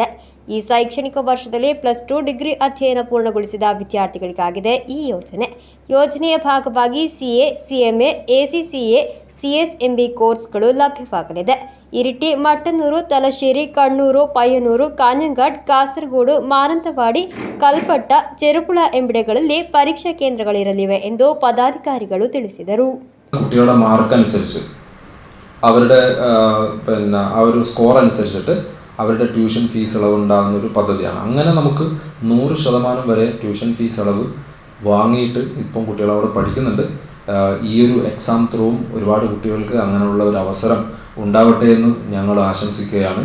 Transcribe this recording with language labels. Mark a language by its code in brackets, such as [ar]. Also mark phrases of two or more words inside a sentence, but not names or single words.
[kn] ಈ ಶೈಕ್ಷಣಿಕ ವರ್ಷದಲ್ಲಿ +2 ಡಿಗ್ರಿ ಅಧ್ಯಯನ ಪೂರ್ಣಗೊಳಿಸಿದ ವಿದ್ಯಾರ್ಥಿಗಳಿಗಾಗಿದೆ ಈ ಯೋಜನೆ. ಯೋಜನೆಯ ಭಾಗವಾಗಿ ಸಿಎ, ಸಿಎಂಎ, ಎಸಿಸಿಎ, ಸಿಎಸ್ಎಂಬಿ ಕೋರ್ಸ್ಗಳು ಲಭ್ಯವಾಗಲಿದೆ. ಇರಿಟಿ, ಮಟ್ಟನ್ನೂರು, ತಲಶೇರಿ, ಕಣ್ಣೂರು, ಪಯ್ಯನೂರು, ಕಾಞಂಗಾಡ್, ಕಾಸರಗೋಡು, മാനന്തവാടി, കൽപ്പറ്റ, ചെറുപുഴ ಎಂಬೆಡೆಗಳಲ್ಲಿ ಪರೀಕ್ಷಾ ಕೇಂದ್ರಗಳಿರಲಿವೆ ಎಂದು ಪದಾಧಿಕಾರಿಗಳು ತಿಳಿಸಿದರು. [ml] കുട്ടികളുടെ മാർക്ക് അനുസരിച്ച് അവരുടെ ആ ഒരു സ്കോർ അനുസരിച്ചിട്ട് അവരുടെ [en] tuition fees [ml] ഇളവ് ഉണ്ടാകുന്ന ഒരു പദ്ധതിയാണ്. അങ്ങനെ നമുക്ക് 100% വരെ [en] tuition fees [ml] ഇളവ് വാങ്ങിയിട്ട് ഇപ്പം കുട്ടികൾ അവിടെ പഠിക്കുന്നുണ്ട്. ഈ ഒരു [en] exam through [ml] ഒരുപാട് കുട്ടികൾക്ക് അങ്ങനെയുള്ള ഒരു അവസരം ഉണ്ടാവട്ടെ എന്ന് ഞങ്ങൾ ആശംസിക്കുകയാണ്.